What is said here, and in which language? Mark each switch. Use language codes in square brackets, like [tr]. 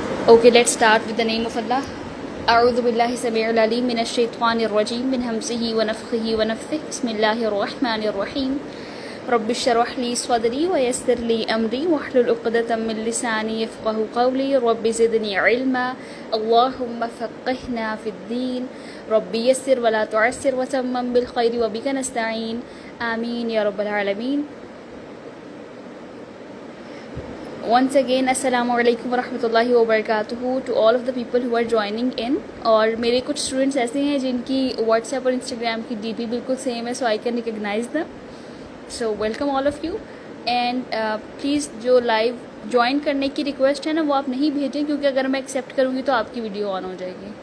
[en] Okay, let's start with the name of Allah. [ar] أعوذ بالله السميع العليم من الشيطان الرجيم من همزه ونفخه ونفثه. بسم الله الرحمن الرحيم. رب اشرح لي صدري ويسر لي أمري واحلل عقدة من لساني يفقهوا قولي. رب زدني علما اللهم فقهنا في الدين. رب يسر ولا تعسر وتمم بالخير وبك نستعين. آمين يا رب العالمين. [en] Once again, [ar] السلام علیکم ورحمۃ اللہ وبرکاتہ [en] To all of the people who are joining in. [ur] اور میرے کچھ اسٹوڈنٹس ایسے ہیں جن کی واٹس ایپ اور انسٹاگرام کی ڈی پی بالکل سیم ہے, [en] So I can recognise them. So welcome all of you. And please [ur] جو لائیو جوائن کرنے کی ریکویسٹ ہے نا وہ آپ نہیں بھیجیں, کیونکہ اگر میں ایکسیپٹ کروں گی تو آپ کی ویڈیو آن ہو جائے گی.